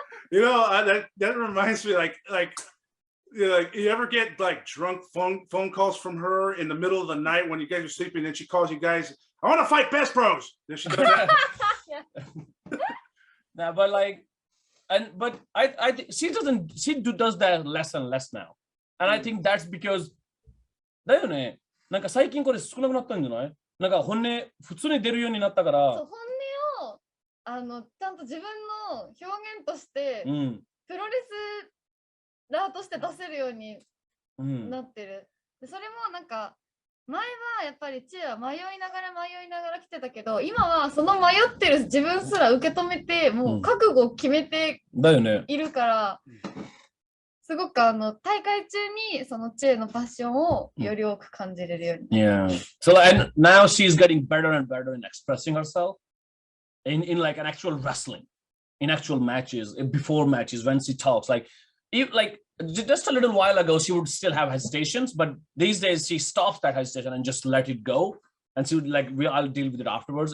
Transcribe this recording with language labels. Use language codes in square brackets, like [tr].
[en] You know, that reminds me, like you ever get like drunk phone calls from her in the middle of the night when you guys are sleeping, and she calls you guys, I want to fight BestBros. She does that. Nah, but like, but I think she does that less and less now, and I think that's because [ja] だよね。なんか最近これ少なくなったんじゃない？なんか本音普通に出るようになったから。そう、本音をちゃんと自分の表現として、プロレスラーとして出せるようになってる。でそれもなんか前はやっぱりチェは迷いながら来てたけど、今はその迷ってる自分すら受け止めて、もう覚悟を決めているから。すごく大会中にそのチェのパッションをより多く感じれるように。 [en] Yeah. So and now she's getting better and better in expressing herself in like an actual wrestling, in actual matches, before matches when she talks. Like just a little while ago she would still have hesitations, but these days she stops that hesitation and just let it go, and she would like, I'll deal with it afterwards.